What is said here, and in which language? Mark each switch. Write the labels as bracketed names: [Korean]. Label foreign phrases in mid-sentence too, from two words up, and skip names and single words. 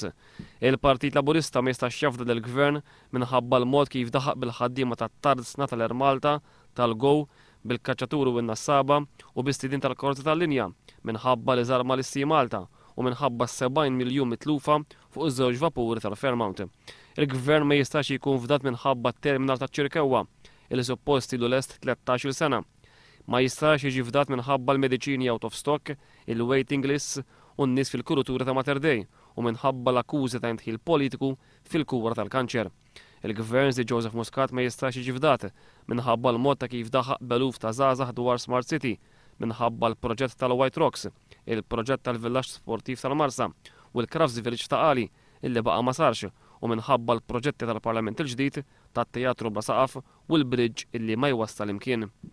[Maltese] Il-Partit Laburista ma jistax jafda del-gvern minħabba l-mod kif daħaq bil-ħaddiema tat-Tardsna tal-Air Malta, tal-Go, bil-Kaċċaturi u n-Nassaba u bistidin tal-Korti tal-Linja minħabba li żarma l-Issi Malta u minħabba 70 miljun mitlufa fuq iż-żewġ vapuri tal-Fairmount. Il-gvern ma jistax jkun fdat minħabba t-terminal taċ-Ċirkewwa il suppost ilu lest 13 sena. Ma jistax jiġi fdat minħabba l-mediċini [English] out of stock, [Maltese] il- [English] waiting lists [Maltese] u n-nies fil-kurutura ta' Mater Dei u minħabba l-akkużi ta' intħil politiku fil-kura tal-kanċer. Il-gvern di Joseph Muscat ma jistax jiġi fdat minħabba l-mod ta' kif daħaq beluf ta' żgħażagħ dwar Smart City, minħabba l-proġett tal-White Rocks, il-proġett tal-Villaġġ Sportiv tal-Marsa u l-Crafts Village ta' Qali illi baqa' ma sarx u minħabba l-proġetti tal-Parlament il-ġdid tat-Teatru bla saqaf u l-bridge illi ma jwassal imkien.